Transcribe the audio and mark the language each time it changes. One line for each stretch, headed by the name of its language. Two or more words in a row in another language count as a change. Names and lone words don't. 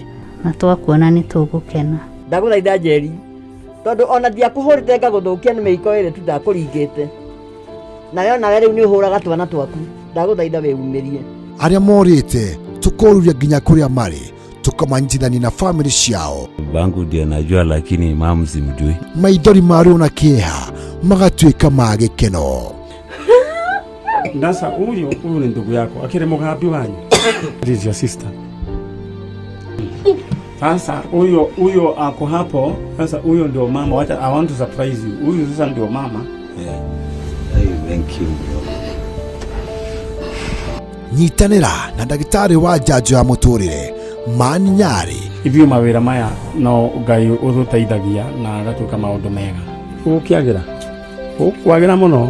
Kikuyu: Na twakuona nĩ tũgũkena. Ndagũthaitha Njeri, tondũ ona ndiakũhũrĩte ngagũthũkia nĩ mĩiko ĩrĩ tu ndakũringĩte. Nayo nawe rĩu nĩ ũhũraga twana twaku. Ndagũthaitha wĩumĩrie. Aria morĩte tukoruria nginya kũrĩa marĩ tukamanyitithania na family ciao.
Swahili: Bangu ndiye najua lakini mama simjui.
Kikuyu: Maithori mario na kĩeha magatuĩka ma gĩkeno.
Swahili: Sasa huyo ni ndugu yako
Kikuyu: akire mugambi wanyu.
English: This is your sister.
Swahili: Sasa huyo ako hapo. Sasa huyo ndio mama. Wacha,
English: I want to surprise you.
Swahili: Huyo sasa ndio mama.
English: Yeah. Hey, thank you.
Kikuyu: Nyitanĩra na ndagĩtarĩ wa njanjo ya mũtũrĩre Mani Nyari. Ivyo mawĩra maya no Ngai ũtũteithagia na agatuĩka maũndũ mega. Ũkwagĩra mũno.